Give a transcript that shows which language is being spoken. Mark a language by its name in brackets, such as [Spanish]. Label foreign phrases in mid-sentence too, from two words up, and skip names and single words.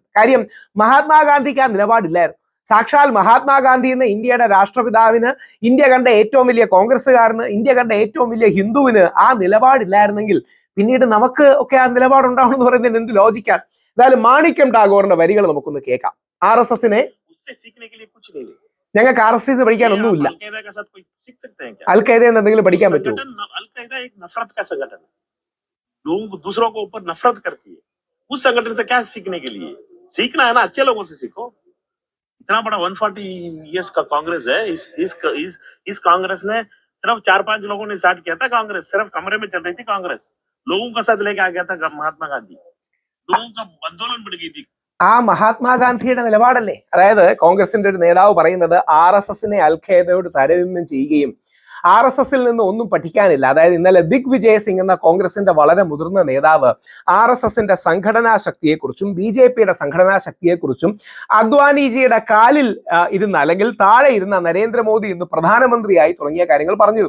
[Malayalam] കാര്യം മഹാത്മാഗാന്ധിക്ക് ആ നിലപാടില്ലായിരുന്നു. സാക്ഷാൽ മഹാത്മാഗാന്ധി എന്ന ഇന്ത്യയുടെ രാഷ്ട്രപിതാവിന്, ഇന്ത്യ കണ്ട ഏറ്റവും വലിയ കോൺഗ്രസ്സുകാരന്, ഇന്ത്യ കണ്ട ഏറ്റവും വലിയ ഹിന്ദുവിന് ആ നിലപാടില്ലായിരുന്നെങ്കിൽ പിന്നീട് നമുക്ക് ഒക്കെ ആ നിലപാടുണ്ടാവണമെന്ന് പറയുന്നതിന് എന്ത് ലോജിക്കാണ്? എന്തായാലും മാണിക്യം ടാഗോറിന്റെ വരികൾ നമുക്കൊന്ന് കേൾക്കാം. RSSനെ ഞങ്ങൾക്ക് RSS പഠിക്കാൻ ഒന്നുമില്ല. അൽ ഖൈദ എന്ന് എന്തെങ്കിലും പഠിക്കാൻ പറ്റുമോ? [Hindi] दूसरों को ऊपर नफरत करती है, उस संगठन से क्या सीखने के लिए? सीखना है ना, अच्छे लोगों से सीखो. इतना बड़ा 140 इयर्स का कांग्रेस है. इस कांग्रेस ने सिर्फ 4-5 लोगों ने स्टार्ट किया था. कांग्रेस सिर्फ कमरे में चल रही थी. कांग्रेस लोगों का साथ लेके आ गया था महात्मा गांधी. लोगों का आंदोलन बढ़ गई थी. [Malayalam] ആ മഹാത്മാഗാന്ധിയുടെ നിലപാടല്ലേ? അതായത് കോൺഗ്രസിന്റെ ഒരു നേതാവ് പറയുന്നത് RSSനെ അൽ ഖൈദയോട് താരതമ്യം ചെയ്യുകയും RSSൽ നിന്ന് ഒന്നും പഠിക്കാനില്ല. അതായത് ഇന്നലെ ദിഗ്വിജയ് സിംഗ് എന്ന കോൺഗ്രസിന്റെ വളരെ മുതിർന്ന നേതാവ് RSSന്റെ സംഘടനാ ശക്തിയെക്കുറിച്ചും BJPയുടെ സംഘടനാ ശക്തിയെക്കുറിച്ചും അദ്വാനിജിയുടെ കാലിൽ ഇരുന്ന അല്ലെങ്കിൽ താഴെ ഇരുന്ന നരേന്ദ്രമോദി ഇന്ന് പ്രധാനമന്ത്രിയായി തുടങ്ങിയ കാര്യങ്ങൾ പറഞ്ഞിരുന്നു.